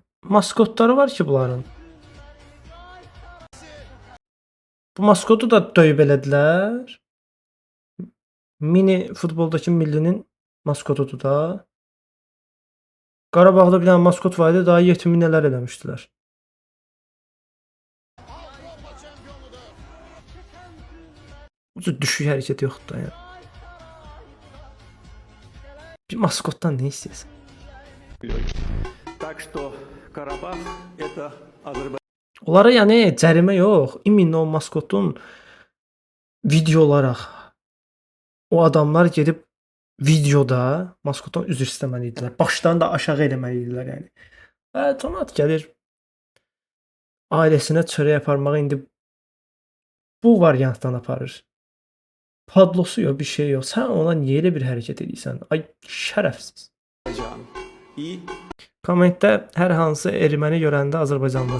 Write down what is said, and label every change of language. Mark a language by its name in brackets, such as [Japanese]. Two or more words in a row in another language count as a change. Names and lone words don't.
[Azerbaijani] Maskotları var ki bunların. Bu maskotu da döyüb elədilər. Mini futboldakı millinin maskotudur da. Qarabağda bir dənə maskot var idi, daha 70 nələr eləmişdilər. Bu cür düşük hərəkət yoxdur da ya. Bir maskotdan nə istəyirsən? [Russian] Так что Карабах это Азербайджан. [Azerbaijani] Onlara yəni cərimə yox. İmin o maskotun video olaraq o adamlar gedib videoda maskotdan üzr istəməli idilər. Başlarını da aşağı eləməli idilər yəni. Tonat gəlir ailəsinə çörək aparmağa indi bu variantdan aparır. Padlosu yox, bir şey yox. Sən ona niyə elə bir hərəkət edirsən? Ay şərəfsiz. И Kommentdə hər hansı erməni görəndə Azərbaycanlılar.